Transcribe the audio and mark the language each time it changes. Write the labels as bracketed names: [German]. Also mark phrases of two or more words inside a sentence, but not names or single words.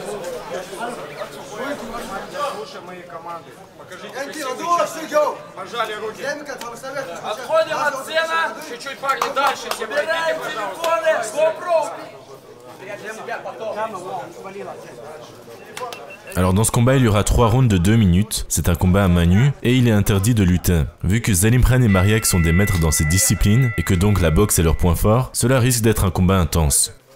[Russian] Слушай мои команды. Покажите, пожали руки. Отходим от сцены. Чуть-чуть, парни, дальше. Все пройдите, [French] Alors dans ce combat, il y aura 3 rounds de 2 minutes, c'est un combat à main nue et il est interdit de lutter. Vu que Zelimkhan et Mariek sont des maîtres dans ces disciplines et que donc la boxe est leur point fort, cela risque d'être un combat intense.